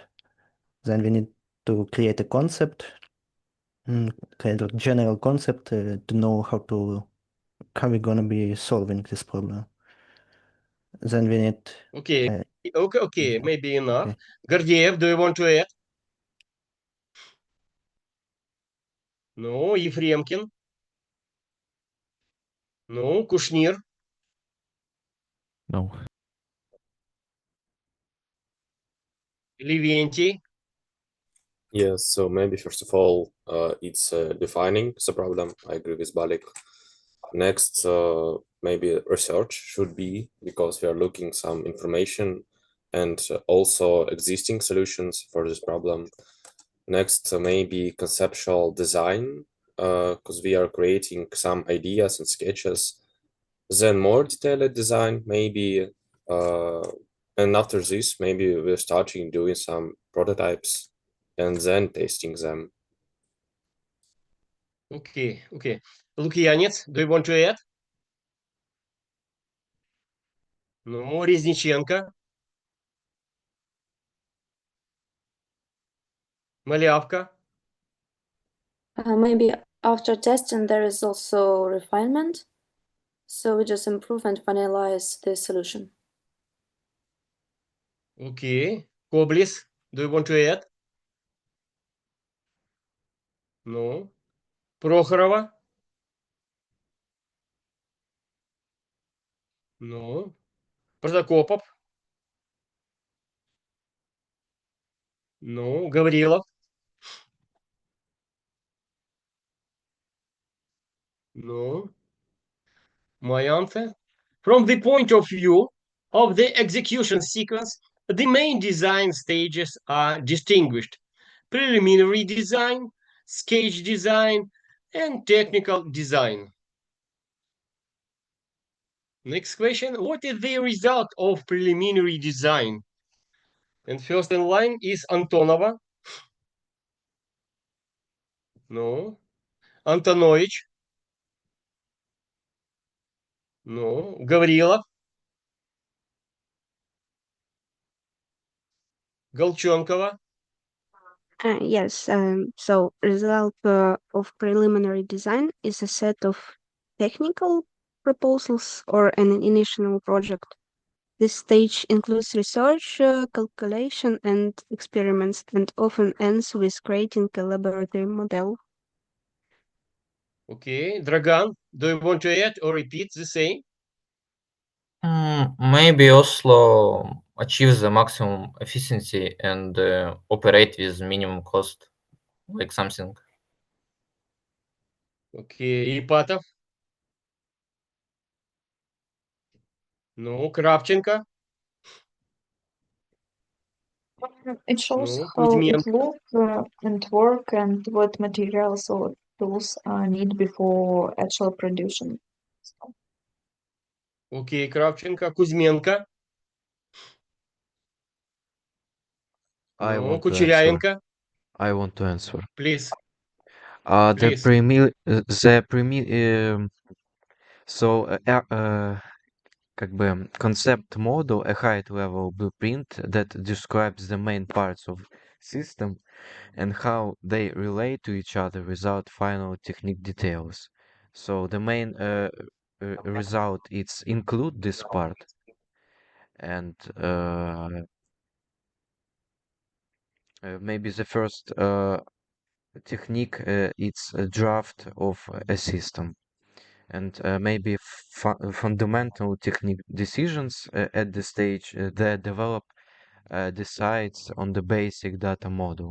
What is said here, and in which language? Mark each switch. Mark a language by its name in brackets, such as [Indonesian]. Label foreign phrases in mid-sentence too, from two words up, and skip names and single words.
[English] Then we need to create a concept, kind of general concept to know how we're gonna be solving this problem. Then we need. Okay, Okay. maybe enough. Okay. Гордеев, do you want to add? Ну, Ефремкин. Ну, Кушнир. No. Левентий. Yes, so maybe first of all, it's defining the problem. I agree with Balik. Next, maybe research should be, because we are looking some information and also existing solutions for this problem. Next, maybe conceptual design, because we are creating some ideas and sketches. Then more detailed design, maybe, and after this, maybe we're starting doing some prototypes and then testing them. Okay. Лукьянец, do you want to add? Ну, Резниченко. Малявка. Maybe after testing, there is also refinement. So we just improve and finalize the solution. Okay. Коблис, do you want to add? Ну, Прохорова. Ну, Протокопов. Ну, Гаврилов. Ну, my answer. From the point of view of the execution sequence, the main design stages are distinguished: preliminary design, sketch design, and technical design. Next question. What is the result of preliminary design? And first in line is Antonova. No. Antonovich. No. Гаврилов. Голчонкова. Yes, so result of preliminary design is a set of technical proposals or an initial project. This stage includes research, calculation, and experiments, and often ends with creating a laboratory model. Okay. Dragan, do you want to add or repeat the same? Maybe Oslo achieves the maximum efficiency and operate with minimum cost, like something. Okay. Ипатов. Ну, Кравченко. It shows Ну, how it Кузьменко. look and work and what materials or tools need before actual production. Окей, Кравченко. Кузьменко. I Ну, want to answer. Кучерявенко. I want to answer. Please. The Please. [Russian] как бы [English] concept model, a height-level blueprint that describes the main parts of system and how they relate to each other without final technique details. So the main result is include this part, and maybe the first technique it's a draft of a system, and maybe fundamental technique decisions at the stage that develop decides on the basic data model.